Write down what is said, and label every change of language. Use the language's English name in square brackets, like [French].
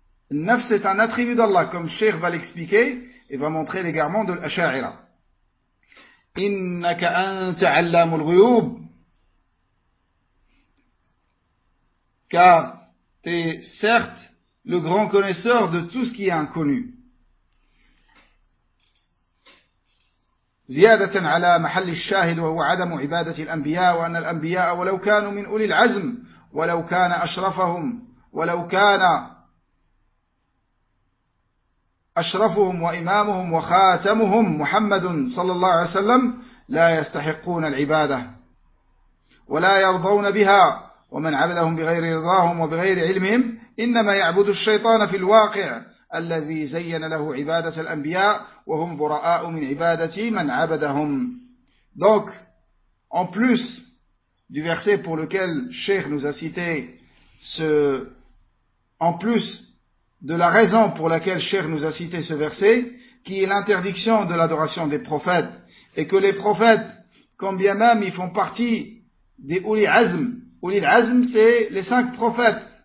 [French] Nafs est un attribut d'Allah, comme Cheikh va l'expliquer et va montrer l'égarement de l'Asha'ira. « [Arabic] Innaka anta 'allamul ghuyub [French] » car tu es certes le grand connaisseur de tout ce qui est inconnu. [Arabic] زيادة على محل الشاهد وهو عدم عبادة الأنبياء وأن الأنبياء ولو كانوا من أولي العزم ولو كان أشرفهم ولو كان أشرفهم وإمامهم وخاتمهم محمد صلى الله عليه وسلم لا يستحقون العبادة ولا يرضون بها ومن عبدهم بغير رضاهم وبغير علمهم إنما يعبد الشيطان في الواقع الذي زين له عبادة الأنبياء وهم براء من عبادة من عبدهم. [French] Donc, en plus du verset pour lequel Cheikh nous a cité ce, en plus de la raison pour laquelle Cheikh nous a cité ce verset, qui est l'interdiction de l'adoration des prophètes, et que les prophètes, quand bien même ils font partie des Ouli Azm, Ouli Azm c'est les cinq prophètes,